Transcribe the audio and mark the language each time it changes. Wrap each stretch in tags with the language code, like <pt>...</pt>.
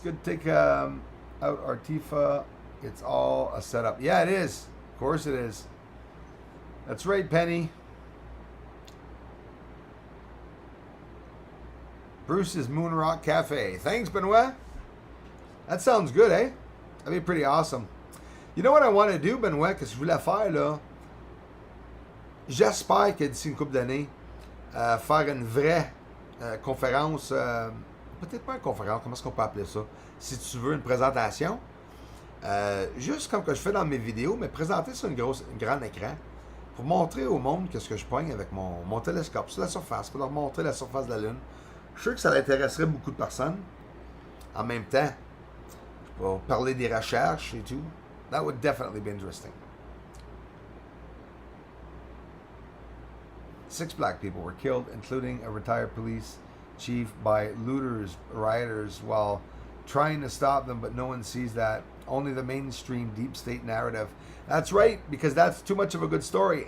<en>Good to take out Artifa. It's all a setup. Yeah, it is. Of course it is. That's right, Penny. Bruce's Moon Rock Cafe. Thanks, Benoit. That sounds good, eh? That'd be pretty awesome. You know what I want to do, Benoit,</en> <fr>que je voulais faire, là? J'espère que d'ici une couple d'années, faire une vraie conférence, peut-être pas une conférence, comment est-ce qu'on peut appeler ça? Si tu veux, une présentation. Juste comme que je fais dans mes vidéos, mais présenter sur un grand écran pour montrer au monde qu'est-ce que je pogne avec mon télescope sur la surface, pour leur montrer la surface de la Lune. Je suis sûr que ça intéresserait beaucoup de personnes. En même temps, pour parler des recherches et tout.</fr> <en>That would definitely be interesting. 6 black people were killed, including a retired police chief, by rioters, while trying to stop them, but no one sees that. Only the mainstream deep state narrative. That's right, because that's too much of a good story.</en>